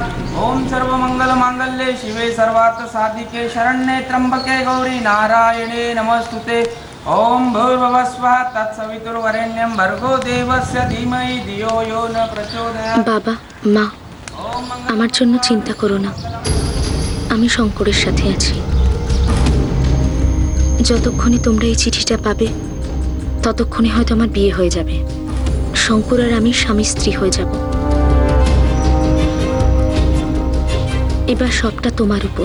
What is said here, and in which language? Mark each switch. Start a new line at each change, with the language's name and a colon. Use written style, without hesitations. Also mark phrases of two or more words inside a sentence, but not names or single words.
Sanskrit: ओम सर्वमंगल मांगल्ये शिवे सर्वार्थ साधिके शरण्ये त्र्यंबके गौरी नारायणे नमस्तुते। ओम भूर्भुवः स्वः तत्सवितुर्वरेण्यं भर्गो देवस्य धीमहि धियो यो न प्रचोदयात्।
Bangla: বাবা, মা, আমার জন্য চিন্তা করো না। আমি শঙ্করের সাথে আছি। যতক্ষণে তোমরা এই চিঠিটা পাবে ততক্ষণে হয়তো আমার বিয়ে হয়ে যাবে। শঙ্কর আর আমি স্বামী স্ত্রী হয়ে যাব। এবার সবটা তোমার উপর।